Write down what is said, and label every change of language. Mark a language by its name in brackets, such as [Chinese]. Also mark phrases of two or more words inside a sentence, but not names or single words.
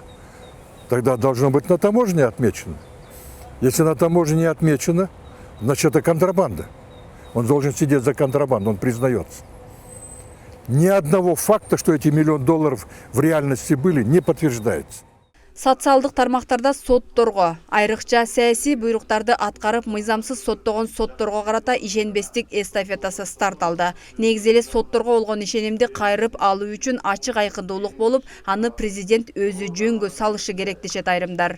[Russian] Тогда должно быть на таможне отмечено. Если на таможне не отмечено, значит это контрабанда. Он должен сидеть за контрабанду, он признается. Ни одного факта, что эти $1 миллион в реальности были, не подтверждается. [Kyrgyz] Социалдык тармактарда сотторго, айрыкча саясий буйруктарды аткарып мыйзамсыз соттогон сотторго карата ишенбестик эстафетасы старт алды. Негизи эле сотторго болгон ишенимди кайрып алуу үчүн ачык айкындуулук болуп, аны президент өзү жөнгө салышы керек дешет айрымдар.